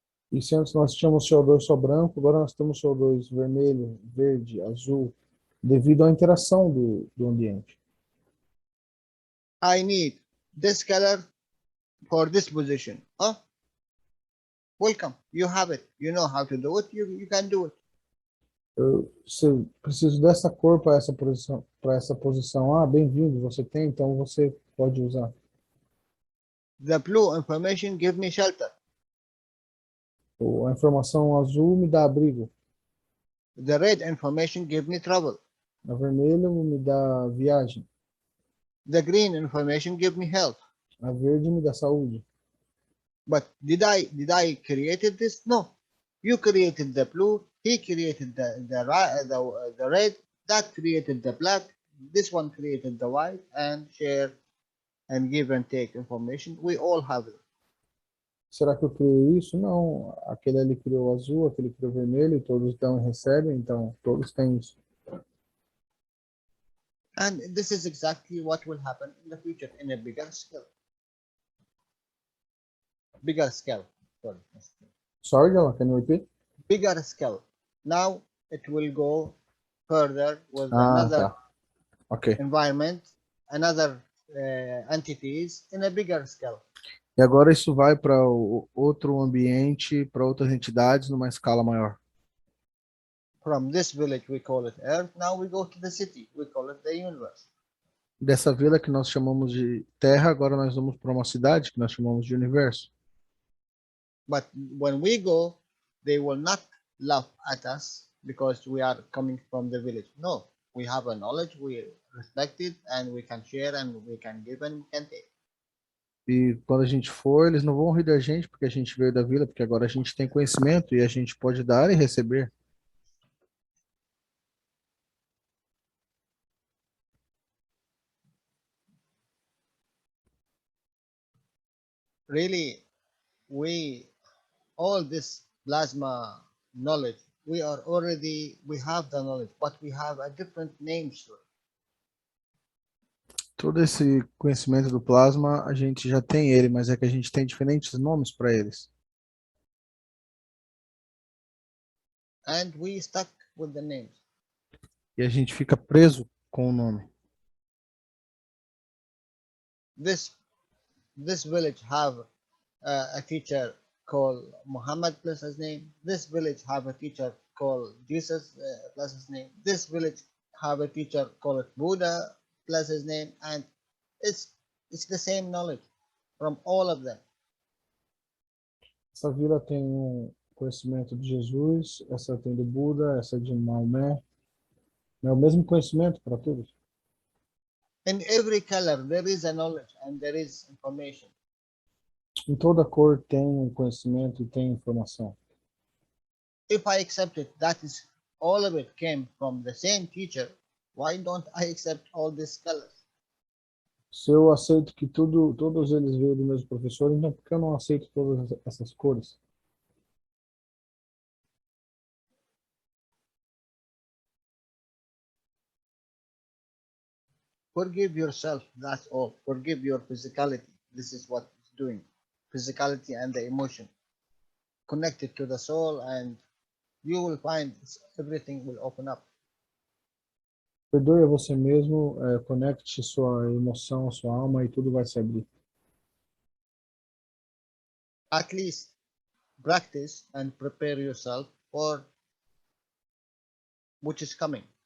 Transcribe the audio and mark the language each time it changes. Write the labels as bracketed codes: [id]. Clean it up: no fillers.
[pt] E se antes nós tínhamos CO2 só branco, agora nós temos CO2 vermelho, verde, azul, devido à interação do ambiente. [en] I need this color for this position. Oh, welcome. You have it. You know how to do it. You can do it. [pt] Se preciso dessa cor para essa posição. Ah, bem-vindo, você tem, então você pode usar. [en] The blue information give me shelter. [pt] A informação azul me dá abrigo. [en] The red information give me trouble. [pt] A vermelha me dá viagem. [en] The green information give me health. [pt] A verde me dá saúde. [en] But did I created this? No. You created the blue. He created the red. That created the black. This one created the white, and share and give and take information. We all have it. [pt] Será que eu criei isso? Não. Aquele ali criou o azul, aquele criou o vermelho, e todos dão e recebem, então todos têm isso. [en] And this is exactly what will happen in the future in a bigger scale. Bigger scale. Sorry, Jalal, can you repeat? Bigger scale. Now it will go further with another Okay. environment, another entities in a bigger scale. [pt] E agora isso vai para outro ambiente, para outras entidades numa escala maior. [en] From this village we call it Earth. Now we go to the city. We call it the universe. [pt] Dessa vila que nós chamamos de Terra, agora nós vamos para uma cidade que nós chamamos de Universo. [en] But when we go, they will not laugh at us because we are coming from the village. No, we have a knowledge, we respect it, and we can share, and we can give, and we can take. [pt] E quando a gente for, eles não vão rir da gente porque a gente veio da vila, porque agora a gente tem conhecimento e a gente pode dar e receber. [en] Really, all this plasma knowledge, we have the knowledge, but we have a different names to it. [pt] Todo esse conhecimento do plasma, a gente já tem ele, mas é que a gente tem diferentes nomes para eles. [en] And we stuck with the names. [pt] E a gente fica preso com o nome. [en] This village have a teacher called Muhammad plus his name. This village have a teacher called Jesus plus his name. This village have a teacher called Buddha plus his name, and it's the same knowledge from all of them. [pt] Essa vila tem conhecimento de Jesus, essa tem do Buda, essa de Maomé. É o mesmo conhecimento para todos. [en] In every color there is a knowledge and there is information. [pt] Em toda cor tem conhecimento e tem informação. [en] If I accept it, that is all of it came from the same teacher. Why don't I accept all these colors? [pt] Se eu aceito que todos eles veio do mesmo professor, então por que eu não aceito todas essas cores? [en] Forgive yourself, that's all. Forgive your physicality. This is what it's doing. Physicality and the emotion. Connect it to the soul, and you will find everything will open up. [pt] Perdoe a você mesmo, conecte sua emoção, sua alma e tudo vai se abrir. [en] At least practice and prepare yourself for which is coming.